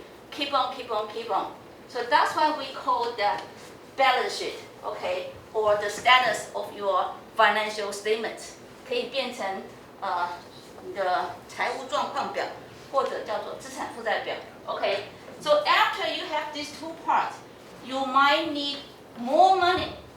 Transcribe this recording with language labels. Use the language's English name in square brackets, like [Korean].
[English] Keep on. So that's why we call that balance sheet, okay, or the status of your financial statements. [Chinese] 可以变成你的财务状况表，或者叫做资产负债表。 [English] Okay, so after you have these 2 parts, you might need more money.